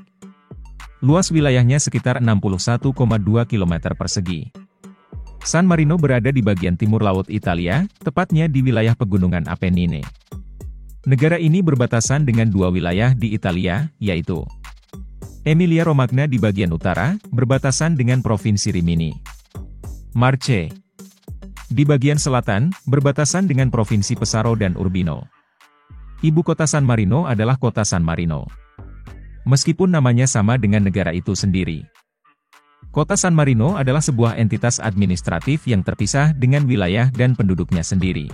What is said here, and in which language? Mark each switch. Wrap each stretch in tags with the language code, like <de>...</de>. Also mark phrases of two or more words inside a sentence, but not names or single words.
<id>Luas wilayahnya sekitar 61,2 km persegi. San Marino berada di bagian timur Laut Italia, tepatnya di wilayah Pegunungan Apennine. Negara ini berbatasan dengan dua wilayah di Italia, yaitu Emilia-Romagna di bagian utara, berbatasan dengan Provinsi Rimini. Marche di bagian selatan, berbatasan dengan Provinsi Pesaro dan Urbino. Ibu kota San Marino adalah kota San Marino. Meskipun namanya sama dengan negara itu sendiri. Kota San Marino adalah sebuah entitas administratif yang terpisah dengan wilayah dan penduduknya sendiri.</id>